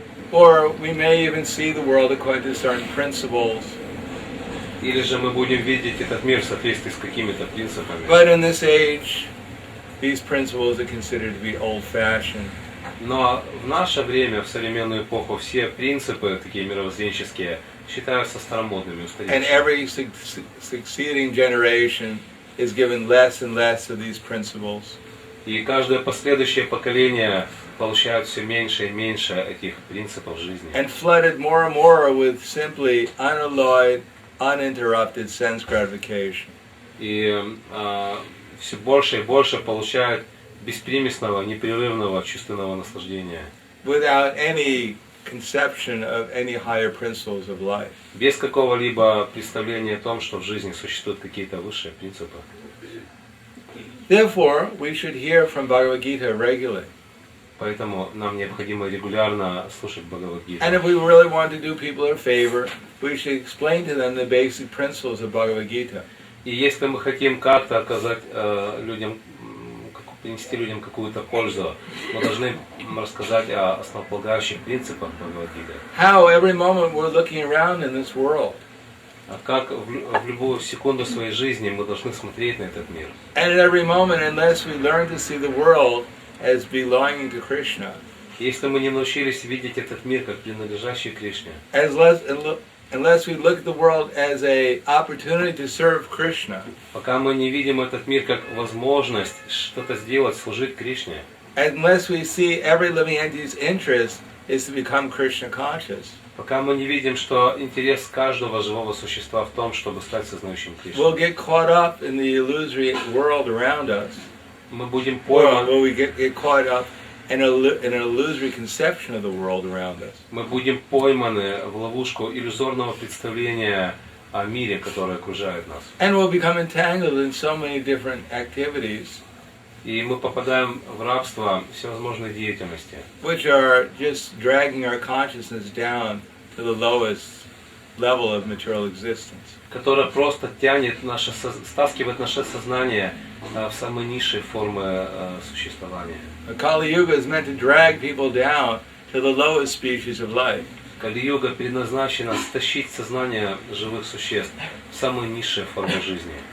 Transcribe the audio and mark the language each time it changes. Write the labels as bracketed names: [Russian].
[English] or we may even see the world according to certain principles. [Russian] или же мы будем видеть этот мир в соответствии с какими-то принципами. [English] But in this age, these principles are considered to be old-fashioned. [Russian] Но в наше время, в современную эпоху, все принципы, такие мировоззренческие, считаются старомодными, [English] And [Russian] устаревшими. [English] every succeeding generation is given less and less of these principles. [Russian] И каждое последующее поколение получает все меньше и меньше этих принципов жизни. [English] And flooded more and more with simply unalloyed, uninterrupted sense gratification. [Russian] И все больше и больше получают беспримесного, непрерывного чувственного наслаждения. [English] Without any conception of any higher principles of life. [Russian] Без какого-либо представления о том, что в жизни существуют какие-то высшие принципы. [English] Therefore, we should hear from Bhagavad Gita regularly. [Russian] Поэтому нам необходимо регулярно слушать Бхагавад-гиту. [English] And if we really want to do people a favor, we should explain to them the basic principles of Bhagavad Gita. [Russian] И если мы хотим как-то оказать людям, принести людям какую-то пользу, мы должны рассказать о основополагающих принципах Бхагавад-гиты. [English] How every moment we're looking around in this world. [Russian] Как в любую секунду своей жизни мы должны смотреть на этот мир. [English] And at every moment, unless we learn to see the world as belonging to Krishna, [Russian] Если мы не научились видеть этот мир как принадлежащий Кришне, [English] unless we look at the world as an opportunity to serve Krishna, [Russian] пока мы не видим этот мир как возможность что-то сделать, служить Кришне, [English] unless we see every living entity's interest is to become Krishna conscious, [Russian] пока мы не видим, что интерес каждого живого существа в том, чтобы стать сознающим Кришной, [English] we'll get caught up in the illusory world around us. [Russian] мы будем [English] Well, [Russian] пойманы, [English] we get caught up in an illusory conception of the world around us. [Russian] мы будем пойманы в ловушку иллюзорного представления о мире, который окружает нас. [English] And we'll become entangled in so many different activities, [Russian] И мы попадаем в рабство всевозможной деятельности, [English] which are just dragging our consciousness down to the lowest level of material existence. [Russian] которая просто тянет стаскивает наше сознание в самые низшие формы существования. [English] Kali Yuga is meant to drag people down to the lowest species of life. [Russian] Кали-юга предназначена стащить сознание живых существ в самые низшие формы жизни.